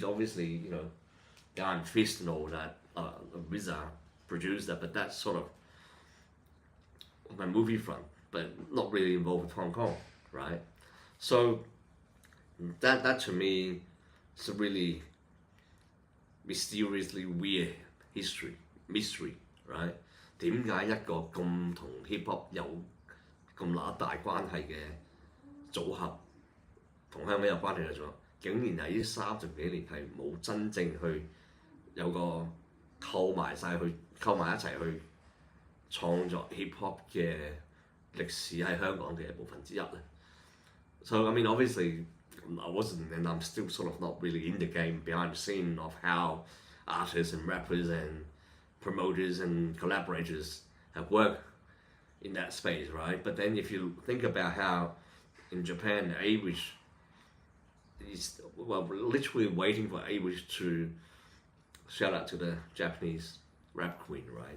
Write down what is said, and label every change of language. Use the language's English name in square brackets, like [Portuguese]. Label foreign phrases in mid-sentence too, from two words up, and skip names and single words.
[English] Obviously, you know, Iron Fist and all that, RZA produced that, but that's sort of on a movie front, but not really involved with Hong Kong, right? So that to me is a really mysteriously weird mystery, right? [Cantonese] 點解一個咁同 [English] hip hop [Cantonese] 有咁乸大關係嘅組合，同香港有關係嘅組合，竟然喺呢30幾年係冇真正去有個扣埋一齊去創作 [English] hip hop [Cantonese] 嘅歷史喺香港嘅部分之一咧。 [English] So I mean, obviously, I wasn't, and I'm still sort of not really in the game behind the scene of how artists and rappers and promoters and collaborators have worked in that space, right? But then if you think about how in Japan, A-Wish is, well, literally waiting for A-Wish to, shout out to the Japanese rap queen, right?